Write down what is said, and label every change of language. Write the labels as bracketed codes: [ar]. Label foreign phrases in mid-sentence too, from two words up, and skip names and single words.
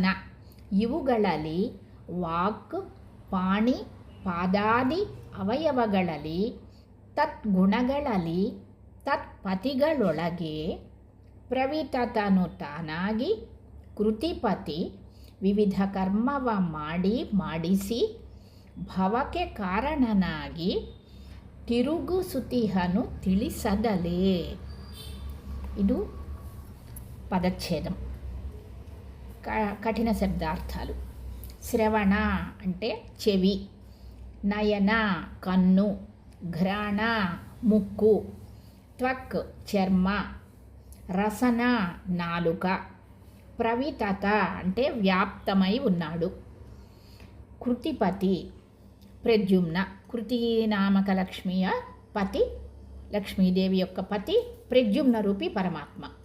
[kn] ಇವುಗಳಲ್ಲಿ ವಾಕ್ ಪಾಣಿ ಪಾದಾದಿ ಅವಯವಗಳಲ್ಲಿ ತದ್ಗುಣಗಳಲ್ಲಿ ತತ್ಪತಿಗಳೊಳಗೆ ಪ್ರವಿತತನು ತಾನಾಗಿ ಕೃತಿಪತಿ ವಿವಿಧ ಕರ್ಮವ ಮಾಡಿಸಿ ಭವಕ್ಕೆ ಕಾರಣನಾಗಿ ತಿರುಗುಸುತಿಹನು ತಿಳಿಸದಲೇ. [te] ಇದು పదచ్ఛేదం. కఠిన శబ్దార్థాలు. శ్రవణ అంటే చెవి, నయన కన్ను, ఘ్రాణ ముక్కు, త్వక్ చర్మ, రసన నాలుక, ప్రవితత అంటే వ్యాప్తమై ఉన్నాడు, కృతిపతి ప్రద్యుమ్న కృతి నామక లక్ష్మియ పతి, లక్ష్మీదేవి యొక్క పతి ప్రద్యుమ్న రూపి పరమాత్మ.